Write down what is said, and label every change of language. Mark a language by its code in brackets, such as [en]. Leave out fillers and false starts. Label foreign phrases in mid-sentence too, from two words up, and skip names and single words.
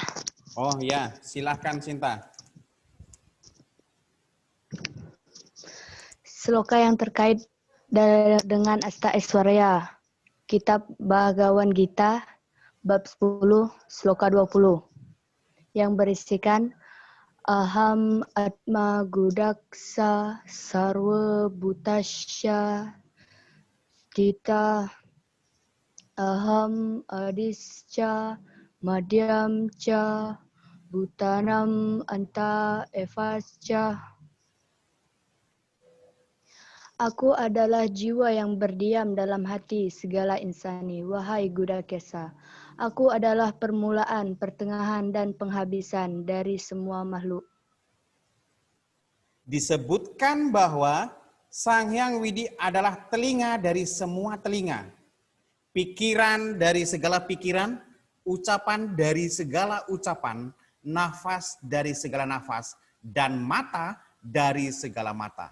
[id] Oh ya, silakan Sinta. Sloka yang terkait dengan Asta Aishwarya. Kitab Bhagawan Gita, bab 10, sloka 20. Yang berisikan [sa] Aham Atma Gudaksa Sarva Bhutasya Dita Aham Adischa Madhyam Cha Bhutanam Anta Evascha. [id] Aku adalah jiwa yang berdiam dalam hati segala insani, wahai Gudakesa. Aku adalah permulaan, pertengahan, dan penghabisan dari semua makhluk. Disebutkan bahwa Sang Hyang Widi adalah telinga dari semua telinga, pikiran dari segala pikiran, ucapan dari segala ucapan, nafas dari segala nafas, dan mata dari segala mata.